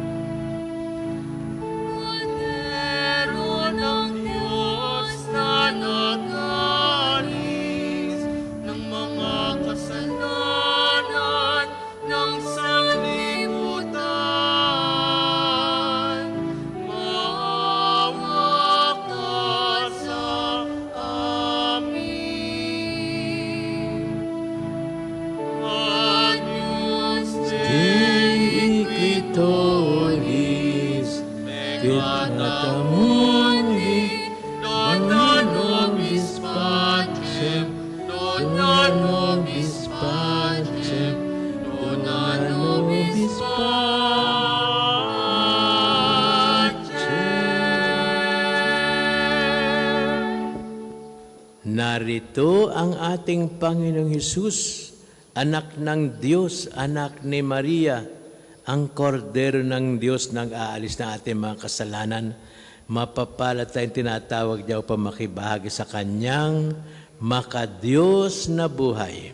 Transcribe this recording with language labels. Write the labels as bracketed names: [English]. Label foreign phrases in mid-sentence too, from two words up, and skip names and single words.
[Filipino] Kordero ng Diyos na nag-alis ng mga kasalanan ng sanlibutan, maawa ka sa amin. [Latin] Agnus Dei, Iquitoris, Pecatamundi, dona nobis pacem, dona nobis pacem, dona nobis pacem. [Filipino] narito ang ating Panginoong Hesus, anak ng Diyos, anak ni Maria, ang kordero ng Diyos nag-aalis ng ating mga kasalanan. Mapapalad tayong tinatawag niya upang makibahagi sa kanyang makadiyos na buhay.